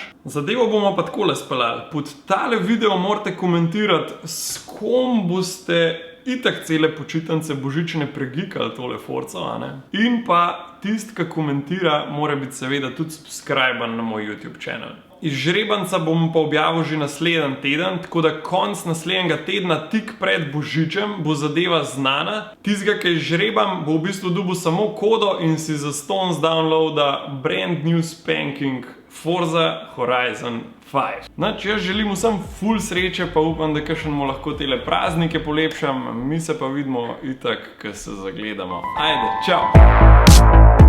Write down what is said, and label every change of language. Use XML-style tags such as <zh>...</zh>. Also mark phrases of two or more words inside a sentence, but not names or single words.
<sl>Zadevo bomo pa takole speljali. Pod tale video morate komentirati, s kom boste itak cele počitnice božične pregikali tole Forzo, in pa tisti, ki komentira, mora biti seveda tudi subscriben na moj YouTube channel. Izžrebanca bom pa objavil že naslednji teden, tako da konc naslednjega tedna, tik pred božičem, bo zadeva znana. Tistega, ki izžrebam, bo v bistvu dobil samo kodo in si zastonj downloada</sl> <en>brand new spanking</en> <sl>Forza Horizon 5. Jaz želim vsem ful sreče, pa upam, da kakšen mu lahko tele praznike polepšam. Mi se pa vidimo itak, ko se zagledamo. Ajde, čau!</sl>